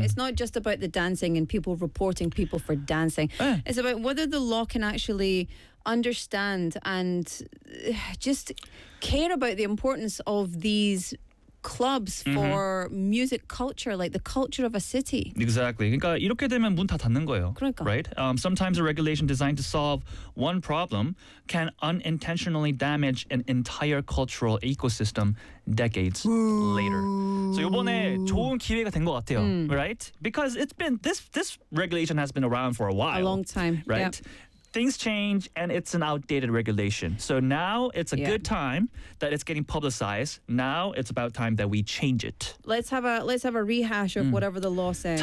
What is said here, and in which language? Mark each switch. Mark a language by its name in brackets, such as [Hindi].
[English] Mm. It's not just about the dancing and people reporting people for dancing. It's about whether the law can actually understand and just care about the importance of these clubs for music culture, like the culture of a city. Exactly. [Korean] 그러니까 이렇게 되면 문 다 닫는 거예요. 그러니까. [English] Right? Sometimes a regulation designed to solve one problem can unintentionally damage an entire cultural ecosystem decades later. [Korean] So 이번에 좋은 기회가 된 것 같아요. [English] Right? Because it's been this regulation has been around for a while. A long time. Right? Yep. Things change and it's an outdated regulation. So now it's a good time that it's getting publicized. Now it's about time that we change it. Let's have a rehash of whatever the law says.